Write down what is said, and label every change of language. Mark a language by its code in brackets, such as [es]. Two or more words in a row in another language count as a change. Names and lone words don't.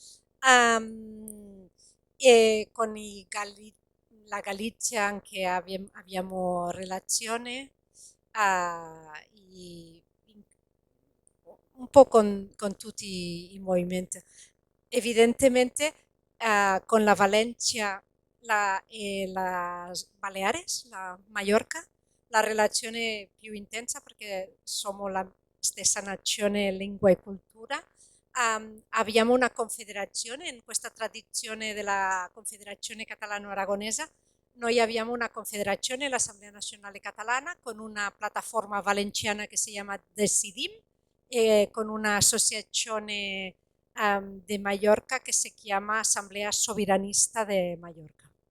[it] E con la Galizia anche abbiamo relazione, un po' con tutti i movimenti. Evidentemente con la Valencia e la Baleares, la Mallorca, la relazione più intensa perché siamo la stessa nazione, lingua e cultura. Abbiamo una confederazione, in questa tradizione della Confederazione Catalano-Aragonesa noi abbiamo una confederazione, l'Assemblea Nazionale Catalana, con una piattaforma valenciana che si chiama Decidim e con un'associazione di Mallorca che si chiama Assemblea Soberanista de Mallorca.